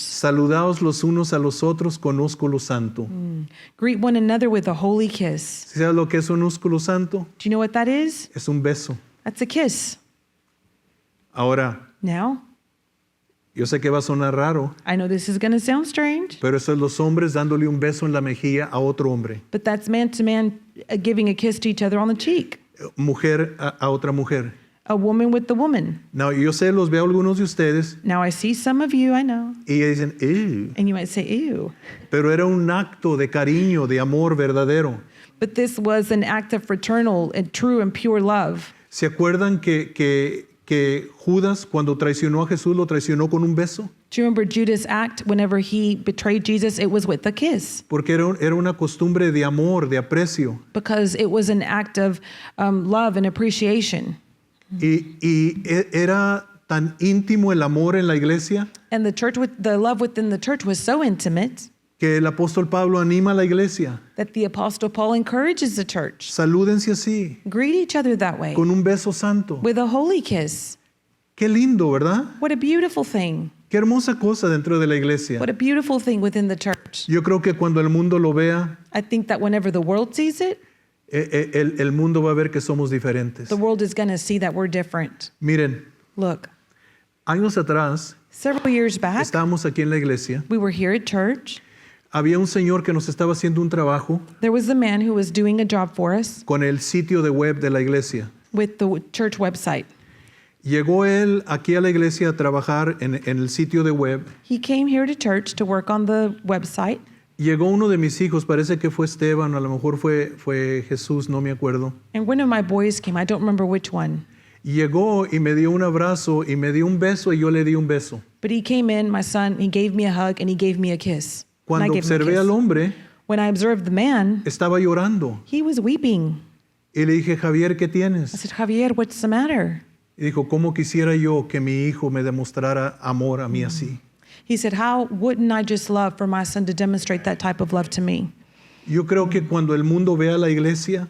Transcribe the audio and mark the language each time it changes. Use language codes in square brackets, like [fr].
[es] Saludaos los unos a los otros con ósculo santo. [en] Greet one another with a holy kiss. [es] ¿Sabes lo que es un ósculo santo? [en] Do you know what that is? [es] Es un beso. [en] That's a kiss. [es] Ahora, [en] Now, [es] yo sé que va a sonar raro, [en] I know this is going to sound strange, [es] pero eso es los hombres dándole un beso en la mejilla a otro hombre. [en] but that's man to man giving a kiss to each other on the cheek. [es] Mujer a otra mujer. [en] A woman with the woman. [es] No, yo sé, los veo algunos de ustedes [en] Now, I see some of you, I know, [es] y dicen, "Ew", [en] and you might say, "Ew." [es] pero era un acto de cariño, de amor verdadero. [en] But this was an act of fraternal and true and pure love. [es] ¿Se acuerdan que Judas, cuando traicionó a Jesús, lo traicionó con un beso? [en] Do you remember Judas' act whenever he betrayed Jesus? It was with a kiss, [es] Porque era una costumbre de amor, de aprecio. [en] because it was an act of love and appreciation. [es] Era tan íntimo el amor en la iglesia [en] And the love within the church was so intimate [es] que el apóstol Pablo anima a la iglesia. [en] that the Apostle Paul encourages the church. [es] Salúdense así, [en] Greet each other that way, [es] con un beso santo. [en] with a holy kiss. [es] Qué lindo, ¿verdad? [en] What a beautiful thing. [es] Qué hermosa cosa dentro de la iglesia. [en] What a beautiful thing within the church. [es] Yo creo que cuando el mundo lo vea, [en] I think that whenever the world sees it, [es] el mundo va a ver que somos diferentes. [en] the world is going to see that we're different. [es] Miren, [en] Look, [es] años atrás, [en] several years back, [es] estábamos aquí en la iglesia. [en] we were here at church. [es] Había un señor que nos estaba haciendo un trabajo [en] There was a man who was doing a job for us [es] con el sitio de web de la iglesia. [en] with the church website. [es] Llegó él aquí a la iglesia a trabajar en el sitio de web. [en] He came here to church to work on the website. [es] Llegó uno de mis hijos, parece que fue Esteban, o a lo mejor fue Jesús, no me acuerdo. [en] And one of my boys came, I don't remember which one. [es] Llegó y me dio un abrazo y me dio un beso y yo le di un beso. [en] But he came in, my son, he gave me a hug and he gave me a kiss. And I [es] Cuando [en] gave him a [es] observé al [en] kiss. [es] hombre, [en] When I observed the man, [es] estaba llorando. [en] he was weeping. [es] Y le dije, Javier, ¿qué [en] I [es] tienes? [en] said, Javier, what's the matter? [es] Y dijo, ¿cómo quisiera yo que mi hijo me demostrara amor a mí así? [en] He said, how wouldn't I just love for my son to demonstrate that type of love to me? [es] Yo creo que cuando el mundo ve a la iglesia